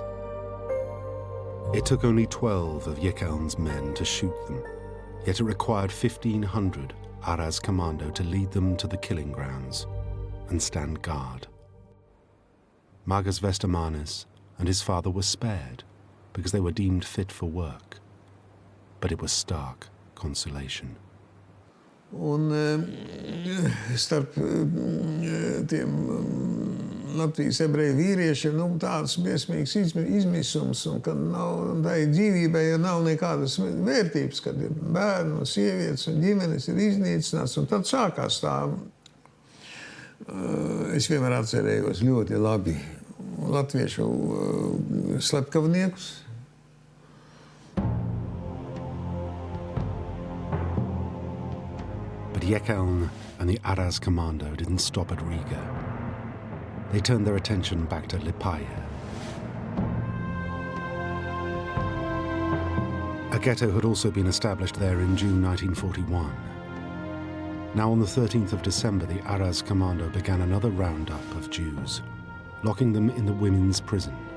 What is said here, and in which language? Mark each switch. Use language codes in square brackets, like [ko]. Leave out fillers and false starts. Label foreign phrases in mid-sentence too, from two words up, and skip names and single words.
[en] It took only 12 of Jekeln's men to shoot them, yet it required 1,500 Aras commando to lead them to the killing grounds and stand guard. Margus Vestamanis and his father were spared because they were deemed fit for work, but it was stark consolation. [lv] Un starp tiem Latvijas ebreju vīriešiem tāds briesmīgs izmisums, un kad nav tai dzīvībai, ja nav nekādas vērtības, kad ir bērni un sievietes un ģimenes ir iznīcināts, un tad sākās tā. Es vienmēr atcerējos ļoti labi latviešu slepkavniekus. [en] Jekeln and the Aras commando didn't stop at Riga. They turned their attention back to Liepāja. A ghetto had also been established there in June 1941. Now on the 13th of December, the Aras commando began another roundup of Jews, locking them in the women's prison.